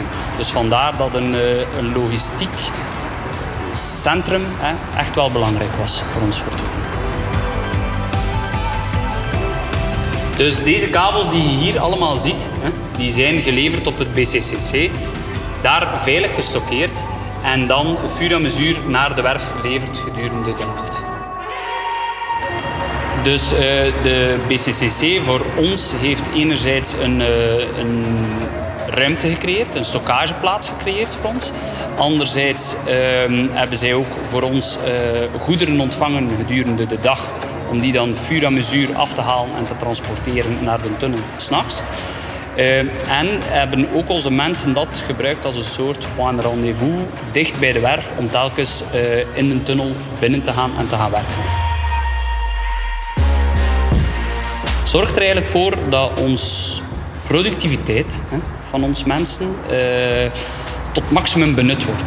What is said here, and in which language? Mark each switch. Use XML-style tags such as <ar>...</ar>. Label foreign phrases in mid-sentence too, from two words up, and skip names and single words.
<nl>Dus vandaar dat een logistiek centrum echt wel belangrijk was voor ons Fortuna. Dus deze kabels die je hier allemaal ziet, die zijn geleverd op het BCCC, daar veilig gestockeerd en dan</nl> <fr>fur et à mesure</fr> <nl>naar de werf geleverd gedurende de nacht. Dus de BCCC voor ons heeft enerzijds een ruimte gecreëerd, een stockageplaats gecreëerd voor ons. Anderzijds hebben zij ook voor ons goederen ontvangen gedurende de dag, om die dan</nl> <fr>fur et à mesure</fr> <nl>af te halen en te transporteren naar de tunnel 's nachts. En hebben ook onze mensen dat gebruikt als een soort</nl> <fr>point de rendezvous</fr> <nl>dicht bij de werf om telkens in de tunnel binnen te gaan en te gaan werken. Zorgt er eigenlijk voor dat onze productiviteit van ons mensen tot maximum benut wordt.</nl>